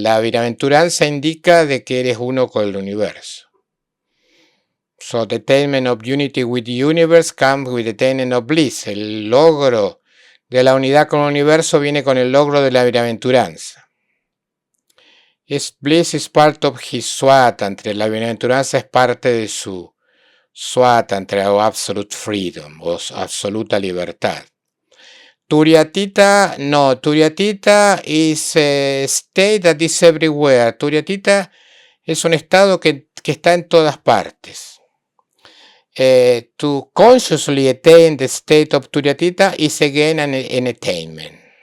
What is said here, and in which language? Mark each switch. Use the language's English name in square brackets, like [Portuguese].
[Spanish] La bienaventuranza indica de que eres uno con el universo. [English] So the attainment of unity with the universe comes with the attainment of bliss. [Spanish] El logro de la unidad con el universo viene con el logro de la bienaventuranza. [English] Bliss is part of his swatantria. [Spanish] La bienaventuranza es parte de su swatantria o [English] absolute freedom [Spanish] o absoluta libertad. [English] Turyatita, no. Turyatita is a state that is everywhere. [Spanish] Turyatita es un estado que está en todas partes. [English] To consciously attain the state of Turyatita is again an attainment.